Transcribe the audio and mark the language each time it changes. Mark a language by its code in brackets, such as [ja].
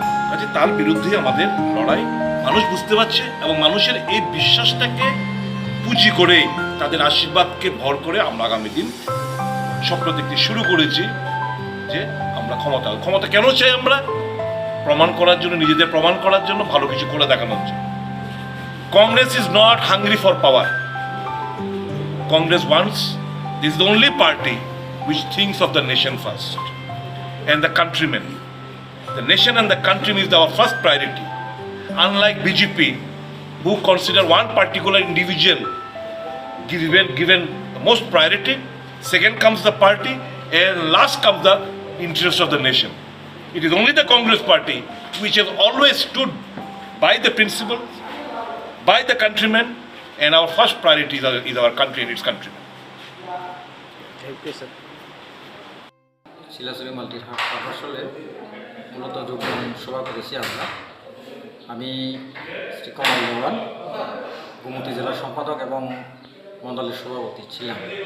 [bn] কাজে তার বিরুদ্ধে আমাদের লড়াই মানুষ বুঝতে পারছে এবং মানুষের এই বিশ্বাসটাকে পুঁজি করে তাদের আশীর্বাদকে ভর করে আমরা আগামী দিন স্বপ্ন দেখতে শুরু করেছি যে আমরা ক্ষমতা কেন চাই? আমরা প্রমাণ করার জন্য, নিজেদের প্রমাণ করার জন্য, ভালো কিছু করে দেখানোর জন্য। [en] Congress is not hungry for power. Congress wants, this is the only party which thinks of the nation first and the countrymen. The nation and the countrymen is our first priority. Unlike BJP, who consider one particular individual given the most priority, second comes the party, and last comes the interest of the nation. It is only the Congress party which has always stood by the principles, by the countrymen, and our first priority is our country and its countrymen. Thank you, sir. [bn] শিলাচুরি multi হাসপাতালে মূলত যোগদান সভা করেছি আমরা। আমি শ্রী কমল দেওয়ান, গোমতী জেলার সম্পাদক এবং মণ্ডলের সভাপতি ছিলাম।